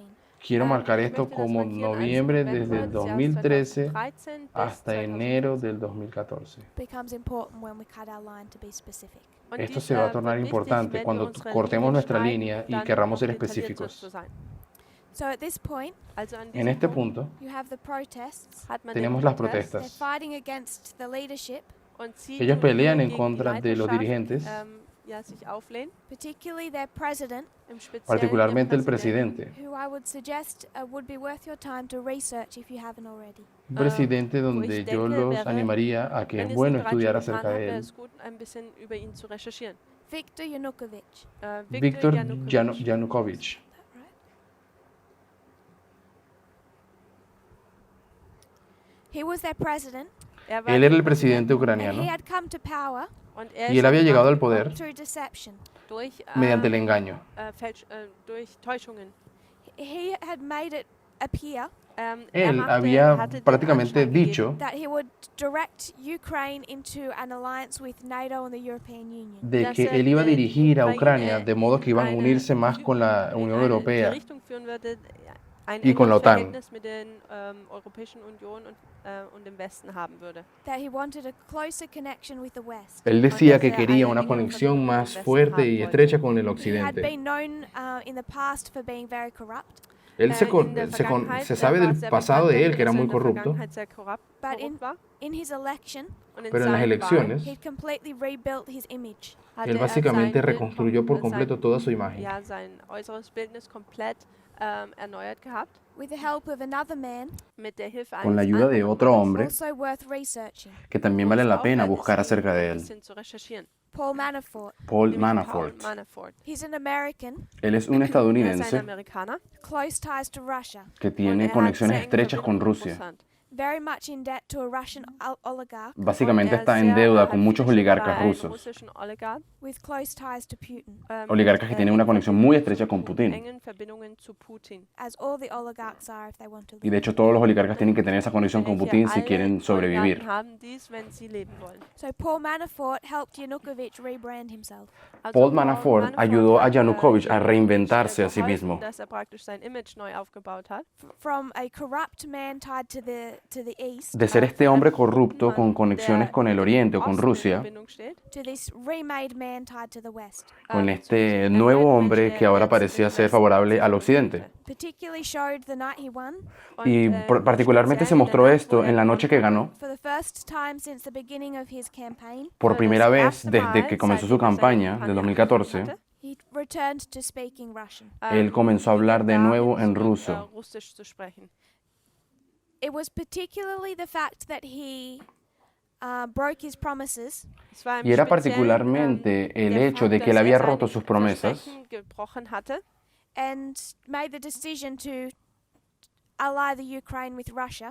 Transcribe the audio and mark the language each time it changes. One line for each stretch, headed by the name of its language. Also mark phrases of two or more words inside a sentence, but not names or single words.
Spanish: Quiero marcar
German: Ich
Spanish: esto
German: möchte das
Spanish: como
German: markieren als
Spanish: noviembre
German: November
Spanish: desde el
German: des Jahres 2013 2013 bis
Spanish: hasta enero 2014. del 2014.
English: Becomes important when we cut our line to be specific.
German: Und
Spanish: Esto
German: dies
Spanish: se va a
German: wird
Spanish: tornar
German: wichtig,
Spanish: importante
German: wenn wir
Spanish: cuando
German: unsere
Spanish: cortemos
German: Linie
Spanish: nuestra
German: schneiden,
Spanish: línea y
German: dann
Spanish: querramos
German: noch
Spanish: ser
German: detaillierter
Spanish: específicos.
German: zu sein.
English: So at this point,
German: Also an
Spanish: En
German: diesem
Spanish: este
German: Punkt
Spanish: punto
English: you have the protests.
German: hat man
Spanish: tenemos
German: den
Spanish: las
German: Protest
English: They're
Spanish: protestas.
English: fighting against the leadership,
German: und sie
Spanish: Ellos
German: tun
Spanish: pelean
German: hier
Spanish: en
German: gegen die
Spanish: contra de los
German: Leiterschaft,
Spanish: dirigentes,
German: ja, sich auflehnen,
English: particularly their president,
German: im Speziellen
Spanish: particularmente el
German: ihren Präsidenten.
Spanish: presidente.
English: who I would suggest would be worth your time to research if you haven't already.
Spanish: Un presidente
German: wo
Spanish: donde
German: ich
Spanish: yo
German: denke,
Spanish: los
German: wäre,
Spanish: animaría a que
German: Wenn
Spanish: es
German: ihr es
Spanish: bueno
German: nicht bereits
Spanish: estudiar
German: schon
Spanish: acerca
German: getan habt,
Spanish: de
German: wäre
Spanish: él.
German: es gut, ein bisschen über ihn zu recherchieren. Viktor Yanukovych. Viktor Viktor Yanukovych. Yanukovych.
English: Right? He was their president,
German: Er war
Spanish: Él
German: der
Spanish: era el
German: Präsident
Spanish: presidente
English: and he
Spanish: ucraniano
English: had come to power
German: und er
Spanish: y
German: ist
Spanish: él había
German: an die
Spanish: llegado al
German: Macht
Spanish: poder
German: gekommen
English: through deception.
German: durch,
Spanish: mediante el engaño.
German: durch Täuschungen.
English: He had made it appear
Spanish: Él
German: hatte
Spanish: había
German: den
Spanish: prácticamente
German: Anschein gegeben,
Spanish: dicho
English: that he would direct Ukraine into an alliance with NATO and the European Union.
Spanish: de que él iba a dirigir a Ucrania de modo que iban a unirse más con la Unión
German: in die
Spanish: Europea
German: Richtung führen würde, ein
Spanish: y con la
German: engeres
Spanish: OTAN.
German: Verhältnis mit der Europäischen Union und dem Westen haben würde.
English: That he wanted a closer connection with the West.
Spanish: Él decía que quería una conexión más fuerte y estrecha con el
English: He had
Spanish: occidente.
English: been known in the past for being very corrupt,
Spanish: Él se sabe del pasado de él que era muy corrupto,
English: but in his election,
Spanish: pero en las elecciones
English: he completely rebuilt his image.
Spanish: él básicamente reconstruyó por completo toda su imagen.
German: Ja, sein äußeres Bildnis komplett erneuert gehabt.
English: With the help of another man,
German: Mit der Hilfe
Spanish: Con la
German: eines
Spanish: ayuda de
German: anderen
Spanish: otro
German: Mannes,
Spanish: hombre
English: also worth researching,
Spanish: que también vale la pena buscar acerca de
German: ein
Spanish: él,
German: bisschen zu recherchieren. Paul Manafort. Paul Nämlich Manafort. Paul Manafort.
English: He's an American,
Spanish: Él es un
German: Er ist ein
Spanish: estadounidense
German: Amerikaner
English: close ties to Russia,
Spanish: que
German: und
Spanish: tiene
German: er hat
Spanish: conexiones
German: sehr enge
Spanish: estrechas con
German: Verbindungen mit
Spanish: Rusia.
German: Russland.
English: very much in debt to a Russian oligarch
Spanish: Básicamente
German: Und er
Spanish: está en
German: sehr,
Spanish: deuda
German: hat
Spanish: con muchos
German: viele Schulden bei
Spanish: oligarcas
German: einem
Spanish: rusos,
German: russischen Oligarch,
English: with close ties to Putin,
Spanish: oligarcas que tienen una conexión muy estrecha con
German: mit Putin. engen Verbindungen zu Putin.
English: as all the oligarchs are if they want to
Spanish: Y de
English: live.
Spanish: hecho todos los oligarcas tienen que tener esa conexión con
German: Welche
Spanish: Putin si
German: alle
Spanish: quieren sobrevivir.
German: Oligarchen haben dies, wenn sie leben wollen.
English: So Paul Manafort helped Yanukovych rebrand himself.
German: Also
Spanish: Paul Manafort ayudó a
German: hat,
Spanish: Yanukovych a
German: Yanukovych,
Spanish: reinventarse a sí
German: geholfen,
Spanish: mismo.
German: dass er praktisch sein Image neu aufgebaut hat.
English: From a corrupt man tied to the east
Spanish: De ser este hombre corrupto con conexiones con el Oriente o con Rusia,
English: to this remade man tied to the west.
Spanish: con este nuevo hombre que ahora parecía ser favorable al Occidente.
English: Particularly showed the night he won.
Spanish: Y particularmente se mostró esto en la noche que ganó,
English: For the first time since the beginning of his campaign,
Spanish: por primera vez desde que comenzó su campaña del 2014.
English: he returned to speaking Russian.
Spanish: Él comenzó a hablar de nuevo en ruso.
German: Russisch zu sprechen.
English: It was particularly the fact that he broke his promises
German: Es war im
Spanish: Y era
German: Speziellen,
Spanish: particularmente el
German: der
Spanish: hecho de
German: Fakt,
Spanish: que él
German: dass
Spanish: había
German: er
Spanish: roto
German: seine
Spanish: sus promesas
German: Versprechen gebrochen hatte
English: and made the decision to ally the Ukraine with Russia.